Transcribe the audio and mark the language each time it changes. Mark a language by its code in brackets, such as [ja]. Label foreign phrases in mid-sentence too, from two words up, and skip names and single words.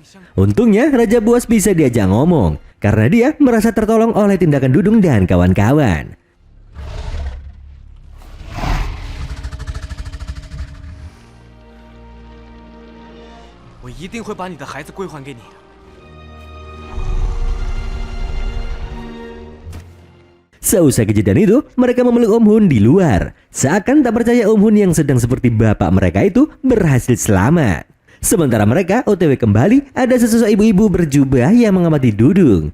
[id] Untungnya Raja Buas bisa diajak ngomong karena dia merasa tertolong oleh tindakan Dudung dan kawan-kawan. [zh] 我一定会把你的孩子归还给你。 [id] Seusai kejadian itu, mereka memeluk Om Hun di luar. Seakan tak percaya Om Hun yang sedang seperti bapak mereka itu berhasil selamat. Sementara mereka OTW kembali, ada sesosok ibu-ibu berjubah yang mengamati Dudung.